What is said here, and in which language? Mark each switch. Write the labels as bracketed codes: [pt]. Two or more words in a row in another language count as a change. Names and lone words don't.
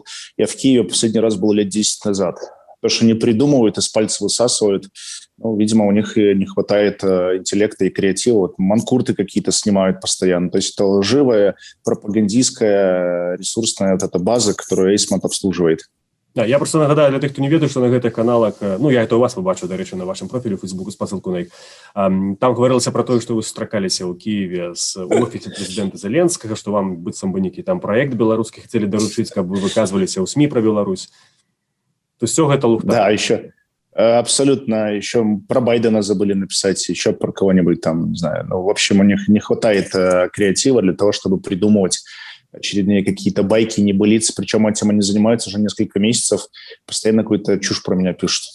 [ru] Я в Киеве последний раз был лет 10 назад. То, что они придумывают, из пальца высасывают, видимо, у них не хватает интеллекта и креатива. Вот манкурты какие-то снимают постоянно. То есть это лживая, пропагандистская, ресурсная вот эта база, которую Эйсмонт обслуживает. [be] Да, я просто нагадаю для тых, хто не ведае, што на гэтых каналах, [ru] я это [be] у вас побачыў, дарэчы, на вашым профілі ў Фейсбуку, спасылку на іх. Там гаварылася пра тое, што вы сустракаліся ў Киеве з офісе прэзідэнта Зеленскага, што вам быццам бы нейкі там праект беларускі хацелі даручыць, каб вы выказваліся ў СМІ пра Беларусь. [ru] То есть все [be] гэта лухта. [ru] Да, еще абсолютно. Еще про Байдена забыли написать, еще про кого-нибудь там, не знаю. В общем, у них не хватает креатива для того, чтобы придумывать очередные какие-то байки, небылицы. Причем этим они занимаются уже несколько месяцев. Постоянно какую-то чушь про меня пишут.